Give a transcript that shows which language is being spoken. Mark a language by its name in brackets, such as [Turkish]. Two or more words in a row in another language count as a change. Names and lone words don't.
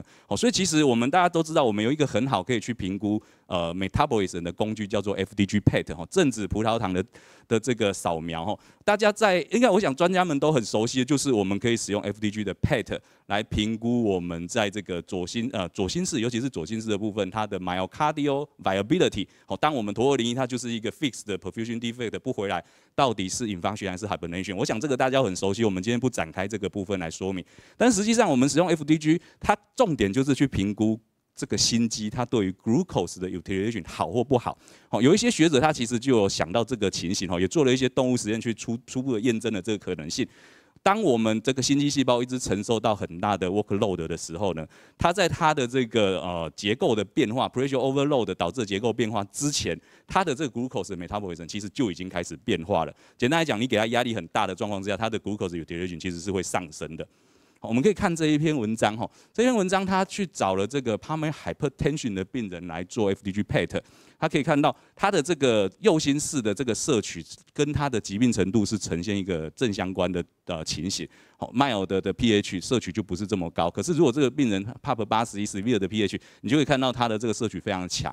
[Chinese] 所以其实我们大家都知道，我们有一个很好可以去评估metabolism 的工具叫做 [English] FDG PET [Chinese] 正子葡萄糖的这个扫描大家应该我想专家们都很熟悉的就是我们可以使用 FDG 的 PET 来评估我们在这个左心室，尤其是左心室的部分，它的 [English] myocardial viability [Chinese] 当我们陀201它就是一个 fixed 的 [English] perfusion defect [Chinese] 不回来，到底是infarction还是 hibernation？我想这个大家很熟悉，我们今天不展开这个部分来说明。但实际上我们使用 FDG， 它重点就是去评估这个心肌它对于 glucose 的 utilization 好或不好。有一些学者他其实就有想到这个情形也做了一些动物实验去初步的验证了这个可能性。当我们这个心肌细胞一直承受到很大的 workload 的时候呢，它在它的这个结构的变化 [English] pressure overload [Chinese] 导致的结构变化之前，它的这个 glucose 的 metabolism 其实就已经开始变化了。简单来讲，你给它压力很大的状况之下，它的 [English] glucose utilization [Chinese] 其实是会上升的。我们可以看这一篇文章这篇文章他去找了这个 [English] pulmonary hypertension [Chinese] 的病人来做 [English] FDG PET， [Chinese] 他可以看到他的这个右心室的这个摄取跟他的疾病程度是呈现一个正相关的情形。mild 的 pH 摄取就不是这么高，可是如果这个病人 PAP 81 severe 的 pH， 你就会看到他的这个摄取非常强。